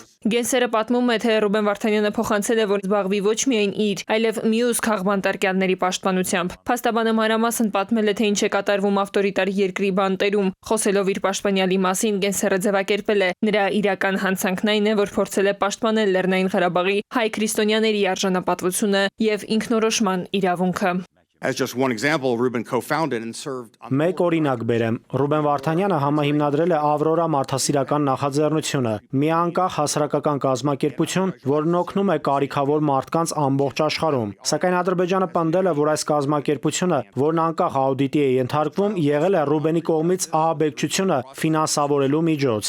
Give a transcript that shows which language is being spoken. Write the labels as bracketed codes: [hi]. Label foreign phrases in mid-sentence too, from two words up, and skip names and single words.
[hy] Գենսերը պատմում է, թե Ռուբեն Վարդանյանը փոխանցել է, որ զբաղվի ոչ միայն իր, այլև մյուս քաղբանտարկյալների պաշտպանությամբ։ Փաստաբանը մանրամասն պատմել է, թե ինչ է կատարվում ավտորիտար երկրի բանտերում։ Խոսելով իր պաշտպանյալի մասին, Գենսերը ձևակերպել է. նրա իրական հանցանքն այն է, որ փորձել է պաշտպանել Լեռնային Ղարաբաղի հայ քրիստոնյաների արժանապատվությունը եւ ինքնորոշման իրավունքը։ [en] As just one example, Rubin co-founded and served on [hy] Մեկ օրինակ բերեմ, Ռուբեն Վարդանյանը համահիմնադրել է Ավրորա մարդասիրական նախաձեռնությունը, մի անկախ հասարակական կազմակերպություն, որն օգնում է կարիքավոր մարդկանց ամբողջ աշխարհում։ Սակայն Ադրբեջանը պնդել է, որ այս կազմակերպությունը, որն անկախ աուդիտի է ենթարկվում, եղել է Ռուբենի կողմից ահաբեկչությունը ֆինանսավորելու միջոց։